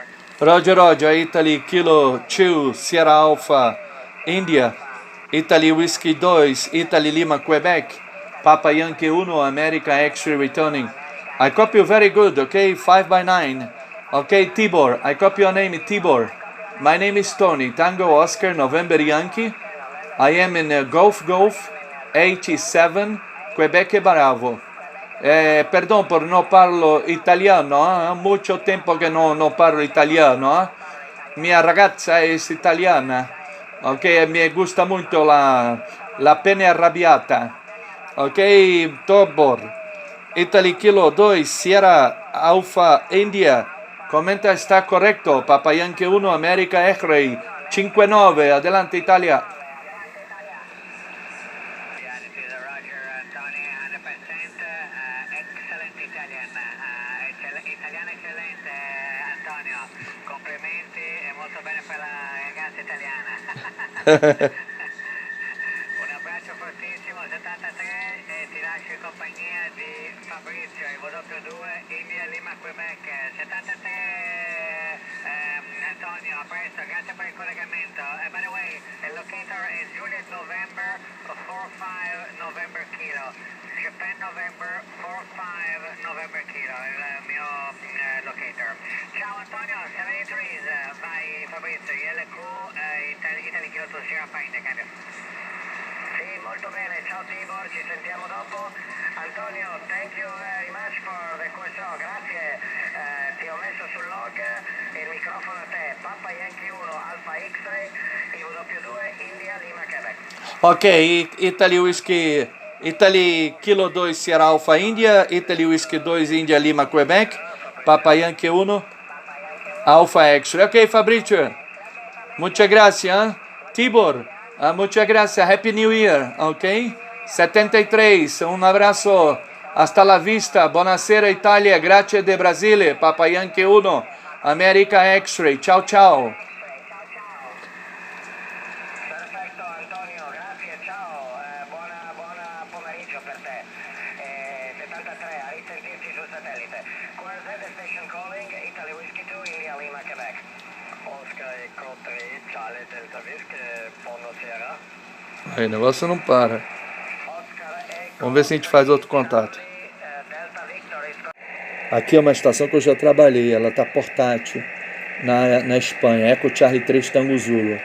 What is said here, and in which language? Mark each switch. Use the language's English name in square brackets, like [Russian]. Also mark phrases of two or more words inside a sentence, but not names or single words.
[English] Roger, Roger, Italy Kilo 2 Sierra Alpha India, Italy Whiskey 2, Italy Lima Quebec, Papa Yankee 1 America X-ray returning. I copy you very good, okay? 5x9. Okay, Tibor, I copy your name, Tibor. My name is Tony, Tango Oscar November Yankee. I am in Golf 87, Quebec Bravo. [Spanish] Perdón por no [Italian] parlo italiano, [Spanish] mucho tiempo que no [Italian] parlo italiano. Mia ragazza [Spanish] es italiana, ok, me gusta mucho la pene arrabbiata, ok, Tobor, Italy Kilo 2, Sierra Alpha India, comenta está correcto, Papa Yankee 1, America X-Ray, 59, adelante Italia. [Italian] Italiano eccellente, Antonio, complimenti e molto bene per la ragazza italiana. Un abbraccio fortissimo, 73, e ti lascio in compagnia di Fabrizio, il W2, India Lima Quebec, 73, Antonio, a presto, grazie per il collegamento. [English] By the way, [Italian] il locator è Juliet November 45 November Kilo. Japan November 45 November Kilo, il mio locator. Ciao Antonio, 73 by Fabrizio, ILQ, Italy Kilo to Sierra Pine, cambio. Sì, molto bene, ciao Tibor, ci sentiamo dopo. Antonio, [English] thank you very much for the question, [Italian] grazie. Ti ho messo sul log il microfono a te, Papa Yankee 1 Alpha X-Ray, IW2, India Lima Quebec. Ok, Italy Whiskey, Italy Kilo 2 Sierra Alpha India, Italy Whiskey 2 India Lima Quebec, Papa Yankee 1 Alpha X-Ray. [Spanish] Ok, Fabrizio, muchas gracias, Tibor, muchas gracias, [English] Happy New Year, ok? [Spanish] 73, un abrazo, hasta la vista, [Italian] buonasera Italia, grazie de Brasile, [Spanish] Papa Yankee 1, America X-Ray, [Italian] ciao ciao. Perfetto Antonio, grazie, ciao, buona pomeriggio per te. 73, a risentirci sul satellite. [English] Qo-100 Station calling, Italy Whiskey 2, India Lima, Quebec. Oscar Echo 3, Charlie Delta Whiskey, Pono Sierra. [Portuguese] Aí, o negócio não para. Vamos ver se a gente faz outro contato. Aqui é uma estação que eu já trabalhei, ela está portátil na Espanha, Eco Charlie 3 Tango Zulu.